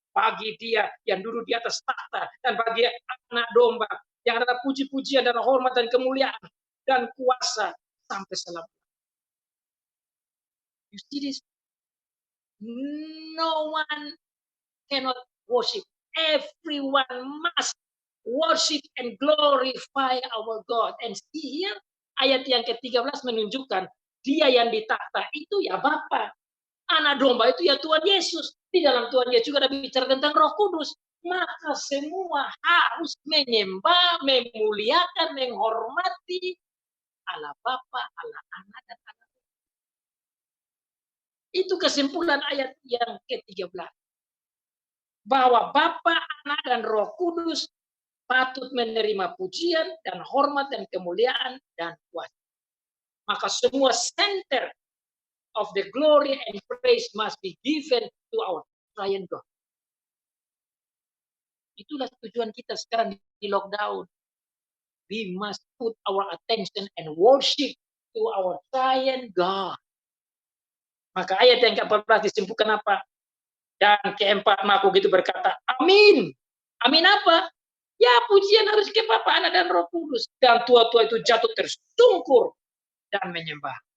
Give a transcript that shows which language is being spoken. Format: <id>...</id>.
<id>bagi Dia yang duduk di atas tahta dan bagi anak domba yang ada puji-pujian dan hormat dan kemuliaan dan kuasa sampai selama.</id> <en>You see this? No one cannot worship. Everyone must worship and glorify our God. And see here,</en> <id>ayat yang ke-13 menunjukkan Dia yang di tahta itu ya Bapa. Anak domba itu ya Tuhan Yesus. Di dalam Tuhan Yesus juga ada bicara tentang Roh Kudus. Maka semua harus menyembah, memuliakan, menghormati Allah Bapa, Allah Anak, dan Allah. Itu kesimpulan ayat yang ke-13. Bahwa Bapa, Anak, dan Roh Kudus patut menerima pujian dan hormat dan kemuliaan dan kuasa. Maka semua</id> <en>center of the glory and praise must be given to our triune God.</en> <id>Itulah tujuan kita sekarang di lockdown.</id> <en>We must put our attention and worship to our triune God.</en> <id>Maka ayat yang ke-14 disimpulkan apa? Dan keempat makhluk itu berkata, amin. Amin apa? Ya, pujian harus ke Bapa, Anak, dan Roh Kudus. Dan tua-tua itu jatuh tersungkur dan menyembah.</id>